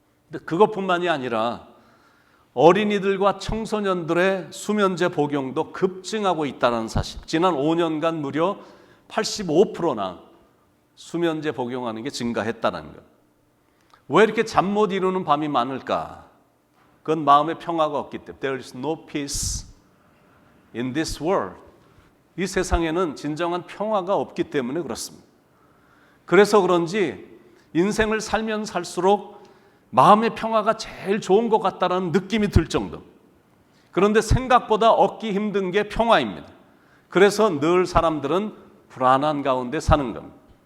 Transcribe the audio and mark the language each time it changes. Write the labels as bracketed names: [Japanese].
[Korean] 근데 그것뿐만이 아니라 어린이들과 청소년들의 수면제 복용도 급증하고 있다는 사실. 지난 5년간 무려 85%나 수면제 복용하는 게 증가했다는 것. 왜 이렇게 잠 못 이루는 밤이 많을까? 그건 마음의 평화가 없기 때문에. [English] There is no peace in this world. [Korean] 이 세상에는 진정한 평화가 없기 때문에 그렇습니다. 그래서 그런지 인생을 살면 살수록 마음의 평화가 제일 좋은 것 같다는 느낌이 들 정도. 그런데 생각보다 얻기 힘든 게 평화입니다. 그래서 늘 사람들은 불안한 가운데 사는 겁니다.